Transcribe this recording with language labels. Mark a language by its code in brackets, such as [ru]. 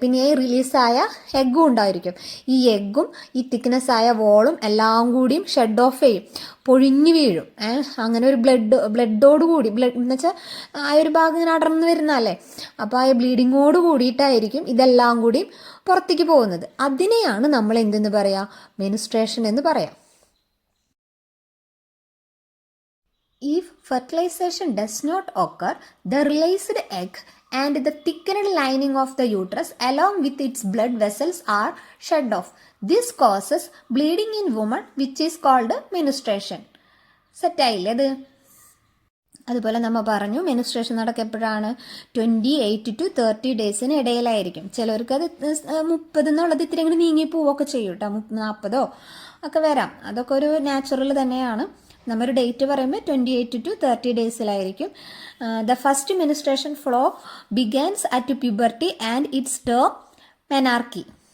[ml] പിന്നെ ഈ റിലീസായ എഗ്ഗും ഉണ്ടായിരിക്കും. ഈ എഗ്ഗും ഈ തിക്നെസ് ആയ വോളും എല്ലാം കൂടിയും ഷെഡ് ഓഫ് ചെയ്യും, പൊഴിഞ്ഞു വീഴും. അങ്ങനെ ഒരു ബ്ലഡോട് എന്ന് വെച്ചാൽ ആ ഒരു ഭാഗം ഇങ്ങനെ അടർന്നു വരുന്നല്ലേ. അപ്പോൾ ആ ബ്ലീഡിങ്ങോട് കൂടിയിട്ടായിരിക്കും ഇതെല്ലാം കൂടിയും പുറത്തേക്ക് പോകുന്നത്. അതിനെയാണ് നമ്മൾ എന്തെന്ന് പറയാം, മെനിസ്ട്രേഷൻ എന്ന് പറയാം. [en] If fertilization does not occur, the released egg and the thickened lining of the uterus along with its blood vessels are shed off. This causes bleeding in women, which is called menstruation. [ml] സെറ്റായില്ലേ അത്? അതുപോലെ നമ്മൾ പറഞ്ഞു menstruation നടക്കപ്പോഴാണ് 28 to 30 ഡേയ്സിന് ഇടയിലായിരിക്കും. ചിലർക്ക് അത് 30 എന്നുള്ളത് ഇത്തിരി അങ്ങോട്ട് നീങ്ങി പോവുകയൊക്കെ ചെയ്യും കേട്ടോ. 40 ഒക്കെ വരാം. അതൊക്കെ ഒരു നാച്ചുറൽ തന്നെയാണ്. നമ്മൊരു ഡേറ്റ് പറയുമ്പോൾ 28 to 30 ഡേയ്സിലായിരിക്കും. [en] The first menstruation flow begins at puberty and its term menarche.